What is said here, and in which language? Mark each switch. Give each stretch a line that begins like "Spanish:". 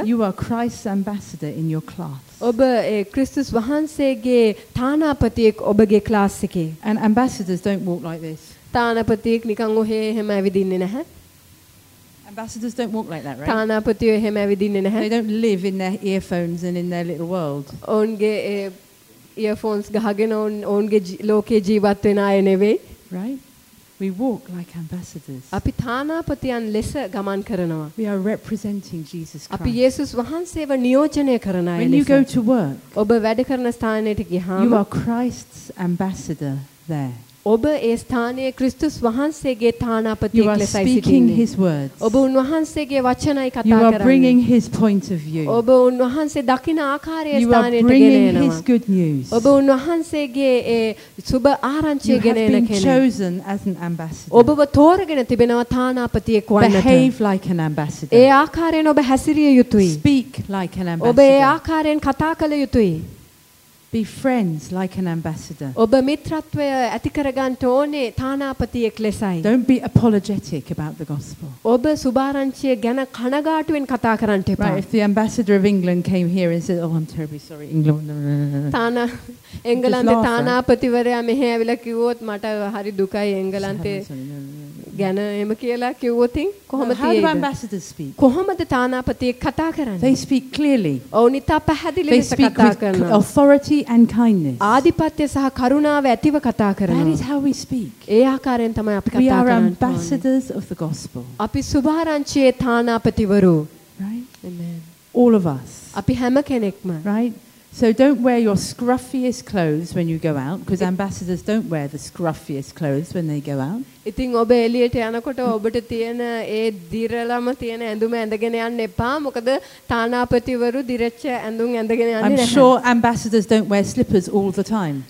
English: you are Christ's ambassador in your class.
Sinhala: ඔබ ඒ ක්‍රිස්තුස් වහන්සේගේ තානාපතියෙක් ඔබගේ class එකේ.
English: And ambassadors don't walk like this.
Sinhala: තානාපතියෙක් නිකන් ඔහෙ එහෙම ඇවිදින්නේ නැහැ.
English: Ambassadors don't walk like that, right?
Sinhala: තානාපතියෝ එහෙම ඇවිදින්නේ නැහැ.
English: They don't live in their earphones and in their little world.
Sinhala: ඔවුන්ගේ ඒ earphones ගහගෙන ඔවුන්ගේ ලෝකේ ජීවත් වෙන අය නෙවෙයි.
English: Right? We walk like ambassadors.
Sinhala: අපි තානාපතියන් ලෙස ගමන් කරනවා.
English: We are representing Jesus Christ.
Sinhala: අපි යේසුස් වහන්සේව නියෝජනය කරන අය ලෙස.
English: When you go to work,
Sinhala: ඔබ වැඩ කරන ස්ථානයට ගියාම,
English: you are Christ's ambassador there.
Sinhala: ඔබ ඒ ස්ථානයේ ක්‍රිස්තුස් වහන්සේගේ තානාපතියෙක් ලෙසයි සිටින්නේ.
English: You are speaking his words.
Sinhala: ඔබ උන්වහන්සේගේ වචනයයි කතා කරන්නේ.
English: You are bringing his point of view.
Sinhala: ඔබ උන්වහන්සේ දකින ආකාරයේ ස්ථානයට ගෙන එනවා.
English: You are bringing his good news.
Sinhala: ඔබ උන්වහන්සේගේ ඒ සුබ ආරංචිය ගෙන එන කෙනෙක්.
English: You have been chosen as an ambassador.
Sinhala: ඔබව තෝරගෙන තිබෙනවා තානාපතියෙක් වන්නට.
English: Behave like an ambassador.
Sinhala: ඒ ආකාරයෙන් ඔබ හැසිරිය යුතුයි.
English: Speak like an ambassador.
Sinhala: ඔබ ඒ ආකාරයෙන් කතා කළ යුතුයි.
English: Be friends like an ambassador.
Sinhala: ඔබ මිත්‍රත්වය ඇති කරගන්න ඕනේ තානාපතියෙක් ලෙසයි.
English: Don't be apologetic about the gospel.
Sinhala: ඔබ සුභාරංචිය ගැන කනගාටුවෙන් කතා කරන්න එපා.
English: Right, if the ambassador of England came here and said, "Oh, I'm terribly sorry, England."
Sinhala: එංගලන්තේ තානාපතිවරයා මෙහෙ ඇවිල්ලා කිව්වොත් මට හරි දුකයි එංගලන්තේ ගැන එහෙම කියලා කිව්වොතින් කොහොමද තියෙන්නේ?
English: How do ambassadors speak?
Sinhala: කොහොමද තානාපතියෙක් කතා කරන්නේ?
English: They speak clearly.
Sinhala: ඔවුන් ඉතා පැහැදිලිව කතා කරනවා.
English: They speak with authority and kindness.
Sinhala: ආධිපත්‍ය සහ කරුණාව ඇතිව කතා කරනවා.
English: That is how we speak.
Sinhala: ඒ ආකාරයෙන් තමයි අපි කතා කරන්නේ.
English: We are ambassadors of the gospel.
Sinhala: අපි සුභාරංචියේ තානාපතිවරු.
English: Right? Amen. All of us.
Sinhala: අපි හැම කෙනෙක්ම.
English: Right? So don't wear your scruffiest clothes when you go out because ambassadors don't wear the scruffiest clothes when they go out.
Sinhala: ඉතින් ඔබ එළියට යනකොට ඔබට තියෙන ඒ දිරලම තියෙන ඇඳුම ඇඳගෙන යන්න එපා. මොකද තානාපතිවරු දිරච්ච ඇඳුම් ඇඳගෙන යන්නේ නැහැ.
English: I'm sure ambassadors don't wear slippers all the time.